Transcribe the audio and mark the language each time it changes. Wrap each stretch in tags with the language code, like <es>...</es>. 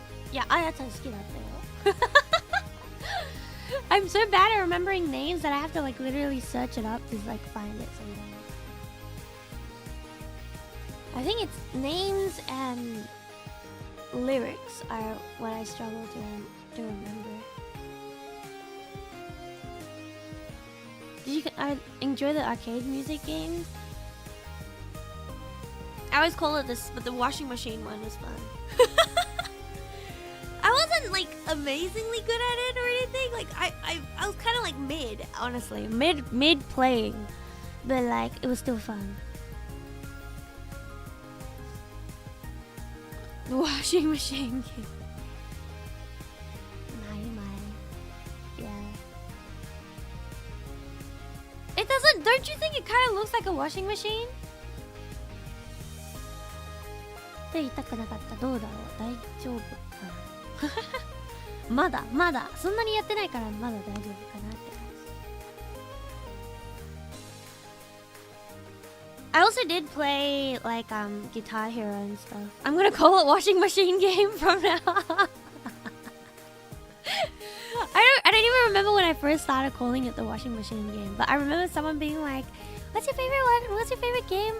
<ja>Yeah, Ayata 好きだったよ。</ja> <en>I'm so bad at remembering names that I have to like literally search it up to like find it sometimes. I think it's names and lyrics are what I struggle to remember. Did you enjoy the arcade music games? I always call it this, but the washing machine one was fun. I wasn't like amazingly good at it or anything. Like I was kind of like mid, honestly, mid playing, but like it was still fun. The washing machine game. Yeah. It doesn't. Don't you think it kind of looks like a washing machine?</en> <ja>って言いたくなかった。どうだろう。大丈夫かな。まだそんなにやってないからまだ大丈夫かなって感じ。</ja> <en>I also did play like Guitar Hero and stuff. I'm gonna call it washing machine game from now on. I don't even remember when I first started calling it the washing machine game, but I remember someone being like, "What's your favorite one? What's your favorite game?</en>